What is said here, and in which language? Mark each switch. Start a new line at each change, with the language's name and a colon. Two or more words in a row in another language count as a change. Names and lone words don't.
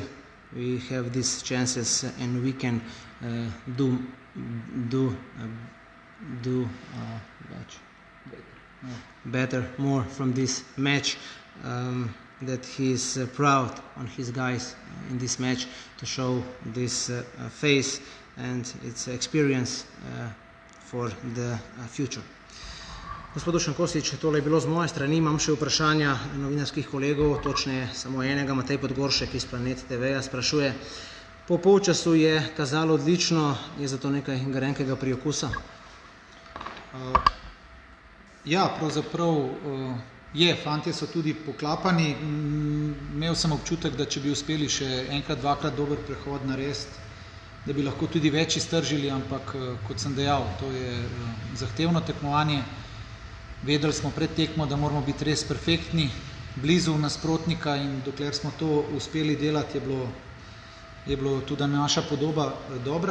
English: We have these chances and we can do do better, more from this match. That he is proud on his guys in this match to show this face and its experience for the future.
Slovenian: Gospod Dušan Kosič, tole je bilo z moje strani, imam še vprašanja novinarskih kolegov, točneje samo enega, Matej Podgoršek iz Planet TV-ja sprašuje, po polčasu je kazalo odlično, je zato nekaj grenkega priokusa? Ja, pravzaprav je, fantje so tudi poklapani, imel sem občutek, da če bi uspeli še enkrat, dvakrat dober prehod narediti, da bi lahko tudi več iztržili, ampak kot sem dejal, to je zahtevno tekmovanje, vedeli smo pred tekmo, da moramo biti res perfektni, blizu nasprotnika in dokler smo to uspeli delati, je bilo tudi naša podoba dobra.